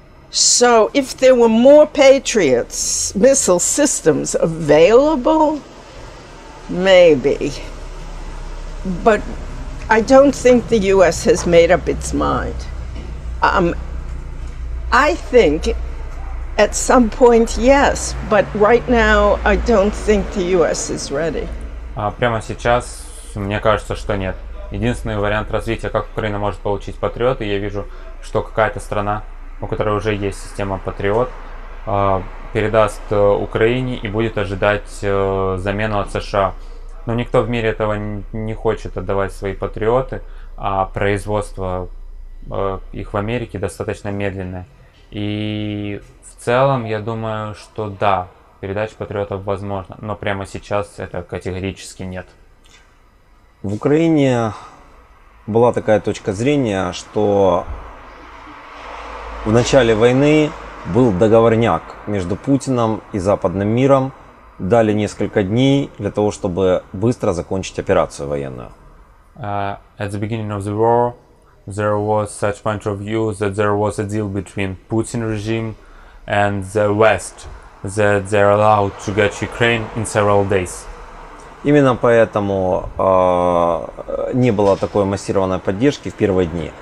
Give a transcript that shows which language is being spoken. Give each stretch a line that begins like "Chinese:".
English: So if there were more Patriots missile systems available, maybe. But I don't think the U.S. has made up its mind. I think at some point, yes, but right now I don't think the U.S. is ready.
Russian: Прямо сейчас мне кажется, что нет. Единственный вариант развития, как Украина может получить патриоты, я вижу, что какая-то страна, у которой уже есть система Patriot, передаст Украине и будет ожидать замену от США. Но никто в мире этого не хочет отдавать свои патриоты, а производство их в Америке достаточно медленное. И в целом я думаю, что да, передача патриотов возможна, но прямо сейчас это категорически нет. В Украине была такая точка зрения, что в начале войны был договорняк между Путиным и западным миром, дали несколько дней для того, чтобы быстро закончить операцию военную.
English: At the beginning of the war, there was such point of view that there was a deal between Putin regime and the West that they're allowed to get Ukraine in several days.
Russian: Именно поэтому не было такой массированной поддержки в первые дни.